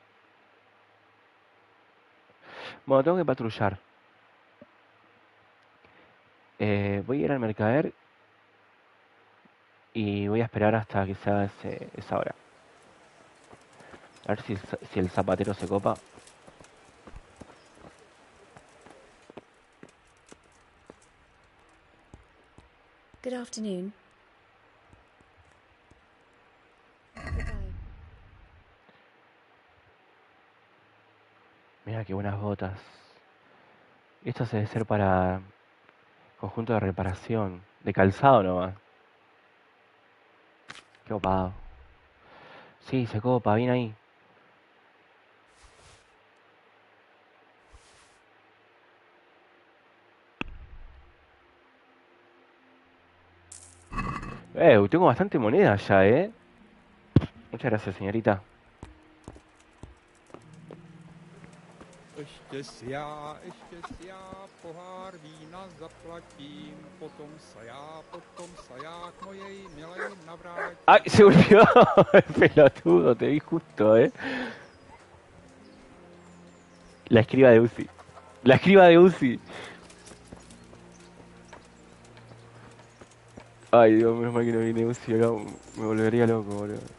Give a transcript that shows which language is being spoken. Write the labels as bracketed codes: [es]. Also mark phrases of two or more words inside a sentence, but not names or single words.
[es] Bueno, tengo que patrullar. Voy a ir al mercader y voy a esperar hasta que sea esa hora. A ver si el zapatero se copa. [en] Good afternoon. Goodbye. [es] Mira qué buenas botas. Esto se debe ser para conjunto de reparación. De calzado nomás. Qué copado. Sí, se copa, bien ahí. Tengo bastante moneda ya, Muchas gracias, señorita. [cs] Ještě si já pohár vína zaplatím, potom se já k mojej milej navrátím. [es] ¡Ay, se volvió! El pelotudo, te vi justo, La escriba de Uzi. La escriba de Uzi. Ay, Dios, menos mal que no viene Uzi acá. Me volvería loco, boludo.